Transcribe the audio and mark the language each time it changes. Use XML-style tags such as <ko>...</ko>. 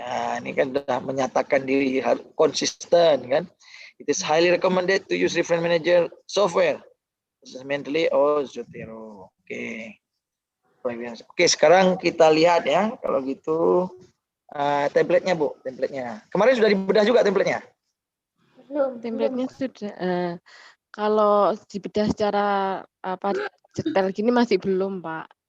<id>Nah, ini kan sudah menyatakan diri harus konsisten kan.</id> <en>It is highly recommended to use reference manager software mentally or Zotero.</en> <id>Oke. Oke, sekarang kita lihat ya. Kalau gitu template-nya, Bu, template-nya. Kemarin sudah dibedah juga template-nya. Belum. Template-nya sudah. Kalau dibedah secara detail gini masih belum, Pak.</id>